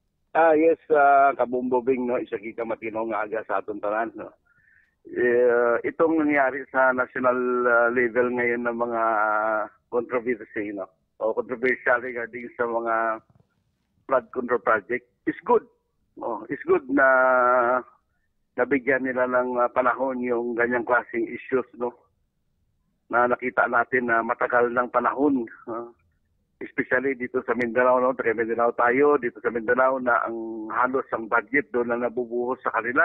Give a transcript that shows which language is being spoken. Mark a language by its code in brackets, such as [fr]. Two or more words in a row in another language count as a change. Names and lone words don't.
[hil] Yes, kabumbobing, no, isa kita matino nga aga sa atong tanan, no. [tl] Itong nangyari sa [en] national level [tl] ngayon ng mga controversy, no, o controversial regarding sa mga [en] flood control project is good. [tl] Oh, [en] is good [tl] na nabigyan nila ng panahon yung ganyang klaseng issues, no, na nakita natin na matagal ng panahon. Especially dito sa Mindanao, no? Taga Mindanao tayo, dito sa Mindanao na ang halos ang budget doon na nabubuhos sa kanila.